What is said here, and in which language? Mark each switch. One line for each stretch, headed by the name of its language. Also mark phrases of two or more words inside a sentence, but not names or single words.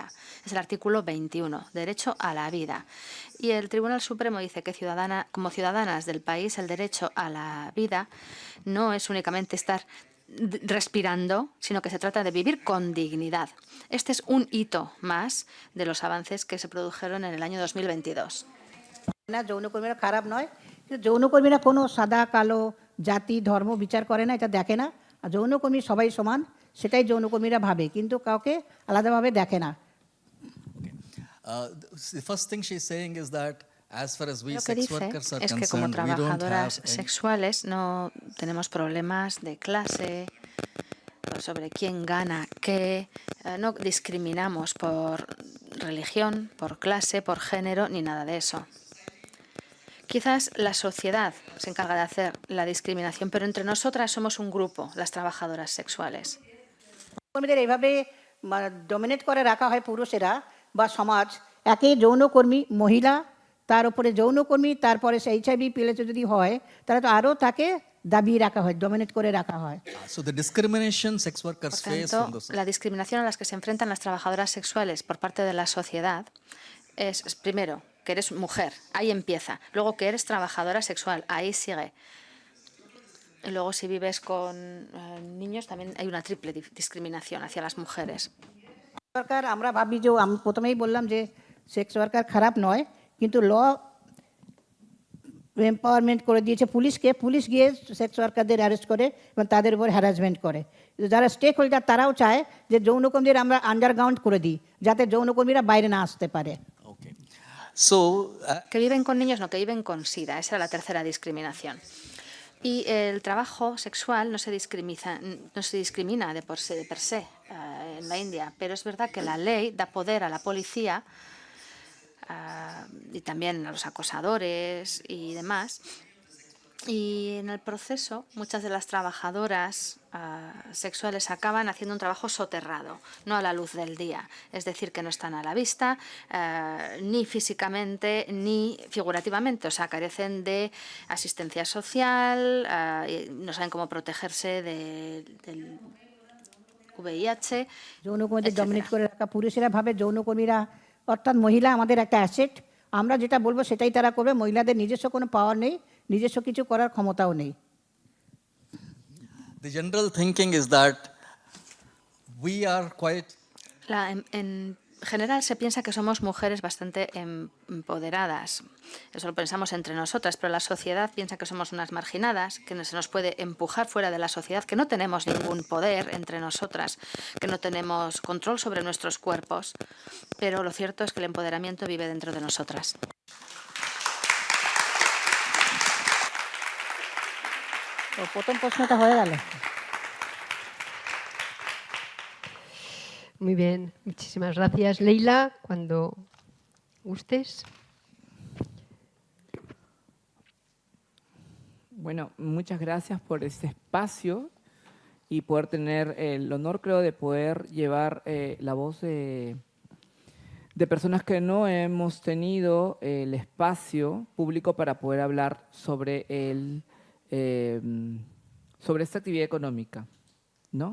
Spanish: Es el artículo 21, derecho a la vida. Y el Tribunal Supremo dice que como ciudadanas del país el derecho a la vida no es únicamente estar respirando, sino que se trata de vivir con dignidad. Este es un hito más de los avances que se produjeron en el año 2022.
Bangla: যৌনকর্মীরা খারাপ নয়, কিন্তু যৌনকর্মীরা কোনো সাদা কালো জাতি ধর্ম বিচার করে না, এটা দেখে না। আর যৌনকর্মী সবাই সমান, সেটাই যৌনকর্মীরা ভাবে, কিন্তু কাউকে আলাদাভাবে দেখে না।
English: The first thing she's saying is that as far as we
Spanish: Lo que
English: sex
Spanish: dice
English: workers are
Spanish: es que como
English: concerned, we don't
Spanish: trabajadoras
English: have any.
Spanish: sexuales no tenemos problemas de clase, sobre quién gana qué, no discriminamos por religión, por clase, por género, ni nada de eso. Quizás la sociedad se encarga de hacer la discriminación, pero entre nosotras somos un grupo, las trabajadoras sexuales.
Bangla: কর্মীদের এইভাবে ডমিনেট করে রাখা হয় পুরুষেরা বা সমাজ, একে যৌনকর্মী মহিলা, তার উপরে যৌনকর্মী, তারপরে সে HIV প্লেসে যদি হয় তাহলে তো আরও তাকে দাবিয়ে রাখা হয়, ডমিনেট করে রাখা হয়।
English: So the discrimination sex workers
Spanish: Por
English: face
Spanish: tanto,
English: from those.
Spanish: la discriminación a las que se enfrentan las trabajadoras sexuales por parte de la sociedad es, primero, que eres mujer, ahí empieza. Luego, que eres trabajadora sexual, ahí sigue. Y luego, si vives con niños, también hay una triple discriminación hacia las mujeres.
Bangla: সরকার আমরা ভাবি যে আমি প্রথমেই বললাম যে
English: sex worker
Bangla: খারাপ নয়, কিন্তু
English: law empowerment
Bangla: করে দিয়েছে পুলিশকে, পুলিশ গিয়ে
English: sex workers
Bangla: অ্যারেস্ট করে এবং তাদের উপর হ্যারাসমেন্ট করে। যারা
English: stake holder
Bangla: তারাও চায় যে যৌনকর্মীদের আমরা আন্ডারগ্রাউন্ড করে দিই, যাতে যৌনকর্মীরা বাইরে না আসতে পারে।
English: Okay. So,
Spanish: Que viven con niños, no, que viven con SIDA. Esa era la tercera discriminación. Y el trabajo sexual no se discrimina de
Latin: per se
Spanish: en la India, pero es verdad que la ley da poder a la policía y también a los acosadores y demás. Y en el proceso, muchas de las trabajadoras sexuales acaban haciendo un trabajo soterrado, no a la luz del día. Es decir, que no están a la vista, ni físicamente ni figurativamente. O sea, carecen de asistencia social, no saben cómo protegerse del VIH.
Bangla: যৌনকর্মীদের ডমিনেট করে রাখা, পুরুষেরা ভাবে যৌনকর্মীরা অর্থাৎ মহিলা আমাদের একটা অ্যাসেট, আমরা যেটা বলবো সেটাই তারা করবে, মহিলাদের নিজস্ব কোনো পাওয়ার নেই, নিজস্ব কিছু করার ক্ষমতাও নেই।
English: the general thinking is that we are quite
Spanish: En general se piensa que somos mujeres bastante empoderadas. Eso lo pensamos entre nosotras, pero la sociedad piensa que somos unas marginadas, que se nos puede empujar fuera de la sociedad, que no tenemos ningún poder entre nosotras, que no tenemos control sobre nuestros cuerpos. Pero lo cierto es que el empoderamiento vive dentro de nosotras.
Bangla: তো প্রথম প্রশ্নটা হয়ে গেল।
Spanish: Muy bien, muchísimas gracias. Leila, cuando gustes. Bueno, muchas gracias por este espacio y poder tener el honor, creo, de poder llevar la voz de personas que no hemos tenido el espacio público para poder hablar sobre sobre esta actividad económica, ¿no?